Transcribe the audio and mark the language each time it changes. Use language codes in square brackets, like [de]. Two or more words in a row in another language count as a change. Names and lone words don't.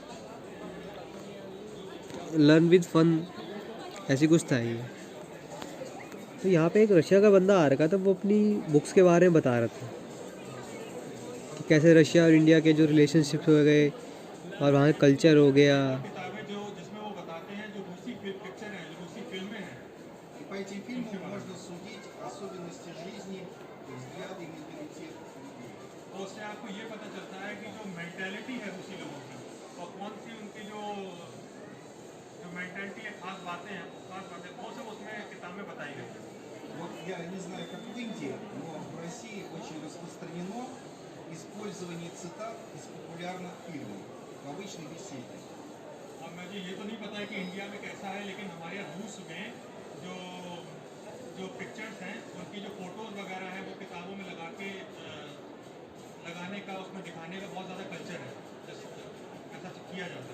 [hi] लर्न विद फन ऐसी कुछ था ये। तो यहाँ पे एक रशिया का बंदा आ रखा था, वो अपनी बुक्स के बारे में बता रहा था कि कैसे रशिया और इंडिया के जो रिलेशनशिप्स हो गए और वहाँ का कल्चर हो गया। किताबें जो जिसमें वो बताते हैं जो रूसी पिक्चर है, जो रूसी फिल्में हैं, [ru] И по этим фильмам можно судить особенности жизни, взгляды, менталитет людей. [hi] तो उससे आपको ये पता चलता है कि जो मेंटेलिटी है रूसी लोगों की और कौन सी उनकी जो जो मेंटेलिटी है, खास बातें हैं, खास बातें वो सब उसमें किताब में बताई गई है। [ru] Вот я не знаю, как в Индии, но в России очень распространено использование цитат из популярных фильмов в обычной беседе. [hi] और मुझे ये तो नहीं पता है कि इंडिया में कैसा है, लेकिन हमारे यहाँ रूस में जो जो पिक्चर्स हैं उनकी जो फोटोज़ वगैरह हैं वो किताबों में लगा के लगाने का, उसमें दिखाने का बहुत ज़्यादा कल्चर है, ऐसा किया जाता है।